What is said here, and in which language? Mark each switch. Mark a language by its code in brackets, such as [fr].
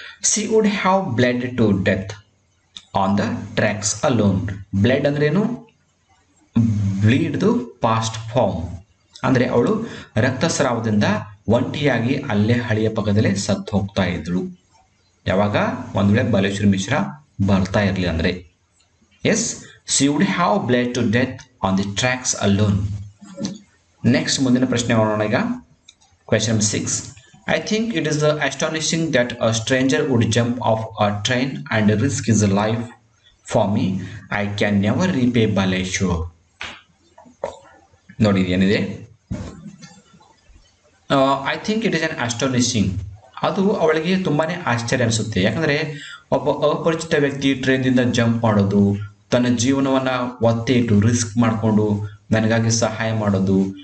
[en] She would have bled to death on the tracks alone. [kn] Blood ಅಂದ್ರೇನು? ಬ್ಲೀಡ್ದು past form ಅಂದರೆ ಅವಳು ರಕ್ತಸ್ರಾವದಿಂದ ಒಂಟಿಯಾಗಿ ಅಲ್ಲೇ ಹಳಿಯ ಪಕ್ಕದಲ್ಲೇ ಸತ್ತು ಹೋಗ್ತಾ ಇದ್ಳು. ಯಾವಾಗ? ಒಂದು ವೇಳೆ ಬಾಲೇಶ್ವರ್ ಮಿಶ್ರಾ ಬರ್ತಾ ಇರಲಿ ಅಂದರೆ. [en] Yes, she would have bled to death on the tracks alone. [kn] Next ಮುಂದಿನ ಪ್ರಶ್ನೆ ನೋಡೋಣ ಈಗ. Question number 6. [en] I think it is astonishing that a stranger would jump off a train and risk his life for me. I can never repay Baleshwar. [kn] ನೋಡಿ ಏನಿದೆ, [en] I think it is an astonishing. [kn] ಅದು ಅವಳಿಗೆ ತುಂಬಾ ಆಶ್ಚರ್ಯ ಅನಿಸುತ್ತೆ. ಯಾಕಂದರೆ ಒಬ್ಬ ಅಪರಿಚಿತ ವ್ಯಕ್ತಿ ಟ್ರೈನಿಂದ ಜಂಪ್ ಮಾಡೋದು, ತನ್ನ ಜೀವನವನ್ನು ಒತ್ತೆ ಇಟ್ಟು ರಿಸ್ಕ್ ಮಾಡಿಕೊಂಡು ನನಗಾಗಿ ಸಹಾಯ ಮಾಡೋದು.